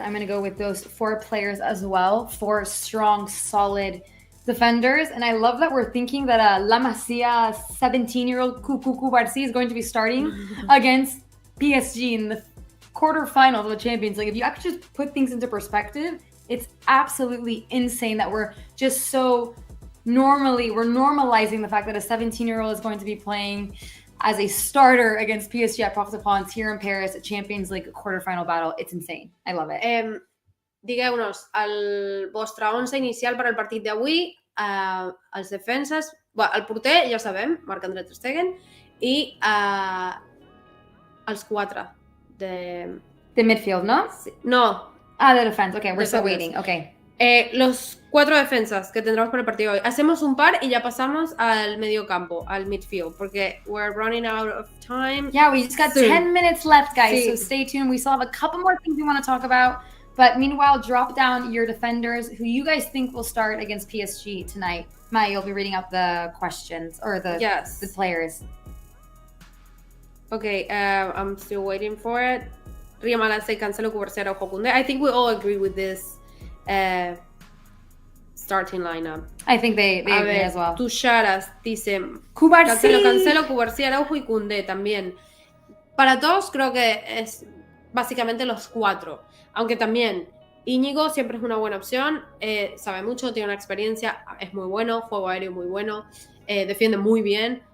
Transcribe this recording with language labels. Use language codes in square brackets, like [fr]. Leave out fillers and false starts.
[en] I'm gonna go with those 4 players as well, 4 strong, solid defenders, and I love that we're thinking that La Masia 17-year-old Cubarsí is going to be starting against PSG in the quarterfinals of the Champions League. If you actually just put things into perspective, it's absolutely insane that we're just so we're normalizing the fact that a 17-year-old is going to be playing as a starter against PSG at Parc des Princes here in Paris, a Champions League quarterfinal battle. It's insane. I love it. [ca] Digueu-nos el vostre 11 inicial per al partit d'avui, els defenses, el porter ja sabem, Marc-Andre ter Stegen, i els 4 [es] de midfield, ¿no? Sí. No. [en] The defense. Okay, we're still waiting. Okay. [es] Los 4 defensas que tendremos para el partido hoy. Hacemos un par y ya pasamos al medio campo, al midfield, porque [en] we're running out of time. Yeah, we just got 10 minutes left, guys, so stay tuned. We still have a couple more things we want to talk about, but meanwhile, drop down your defenders, who you guys think will start against PSG tonight. Maya, you'll be reading out the questions, or the players. Okay, I'm still waiting for it. Riamala say Cancelo, Cubarsí, Araujo, Koundé. I think we all agree with this starting lineup. I think they agree as well. [es] Tusharas dice Cubarsí. Cancelo, Cubarsí, Araujo y Koundé también. Para todos creo que es básicamente los 4. Aunque también Íñigo siempre es una buena opción. Sabe mucho, tiene una experiencia, es muy bueno, juego aéreo muy bueno, defiende muy bien.